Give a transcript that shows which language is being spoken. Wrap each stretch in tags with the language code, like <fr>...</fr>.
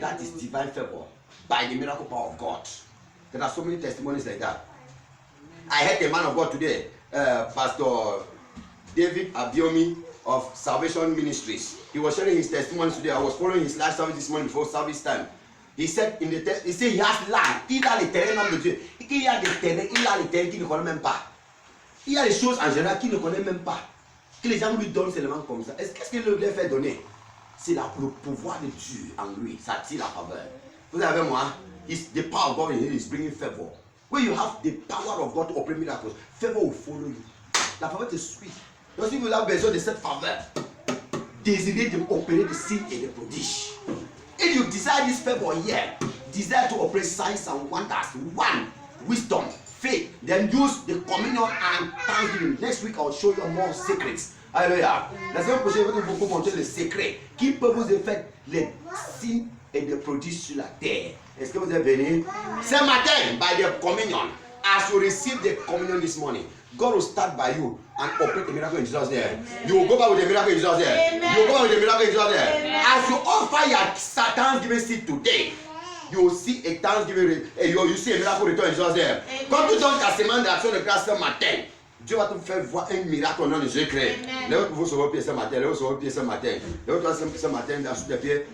<en>That is divine favor by the miracle power of God. There are so many testimonies like that. Amen. I heard a man of God today, Pastor David Abiomi of Salvation Ministries. He was sharing his testimonies today. I was following his live service this morning before service time. He said he has land.</en> <fr>Il a les terrains nom de Dieu. Il y a des terrains, il a les terrains qu'il ne connaît même pas. Il y a des choses en général qu'il ne connaît même pas. Que les gens lui donnent seulement comme ça. Qu'est-ce qu'il leur fait donner? C'est le pouvoir de Dieu en lui. Ça attire la faveur. Vous avez moi?</fr> <en>The power of God in him is bringing favor. When you have the power of God to operate miracles, favor will follow you.</en> <fr>La faveur te suit. Donc si vous avez besoin de cette faveur, désirez d'opérer des signes et des prodiges.</fr> <en>If you desire this favor here, desire to operate signs and wonders, one, wisdom, faith, then use the communion and thanksgiving. Next week, I'll show you more secrets. Alléluia.</en> <fr>La semaine prochaine, je vais vous montrer les secrets qui peuvent vous faire les signes et des prodiges sur la terre. Est-ce que vous êtes venus?</fr> <en>Ce matin, by the communion, as you receive the communion this morning, God will start by you and operate the miracle in Jesus' name. You will go back with the miracle in Jesus' name. You will go back with the miracle in Jesus' name. As you offer your thanksgiving seed today, you will see a thanksgiving, you see a miracle return in Jesus' name.</en> <fr>Quand tu donnes ta semaine d'action de grâce ce matin, Dieu va te faire voir un miracle au nom de Jésus-Christ. Lève-vous sur vos pieds ce matin, lève-vous sur vos pieds ce matin. Lève-toi ce matin sur tes pieds.</fr>